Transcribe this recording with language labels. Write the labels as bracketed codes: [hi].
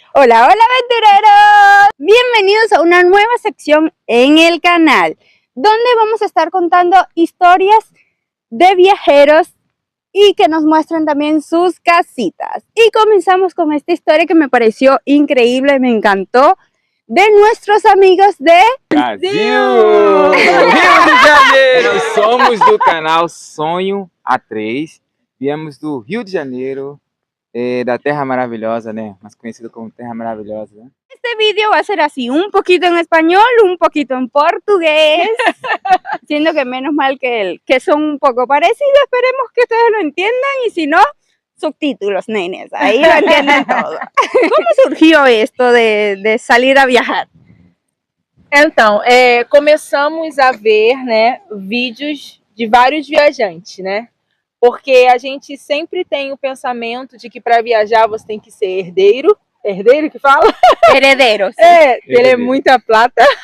[es] Hola, hola aventureros, bienvenidos a una nueva sección en el canal, donde vamos a estar contando historias de viajeros y que nos muestran también sus casitas. Y comenzamos con esta historia que me pareció increíble, me encantó, de nuestros amigos de Brasil! Rio de Janeiro! [pt] Nós somos do canal Sonho A3, viemos do Rio de Janeiro, da Terra Maravilhosa, né? Mais conhecido como Terra Maravilhosa, né? [es] Este vídeo va a ser así, un poquito en español, un poquito en portugués, siendo que menos mal que son un poco parecidos, esperemos que ustedes lo entiendan y si no, subtítulos, nenes, ahí lo entienden todo. ¿Cómo surgiu esto de salir a viajar? [pt] Então, começamos a ver, né, vídeos de vários viajantes, né? Porque a gente sempre tem o pensamento de que para viajar você tem que ser herdeiro. Herdeiro que fala? [es] Herederos. [pt] Ter muita plata.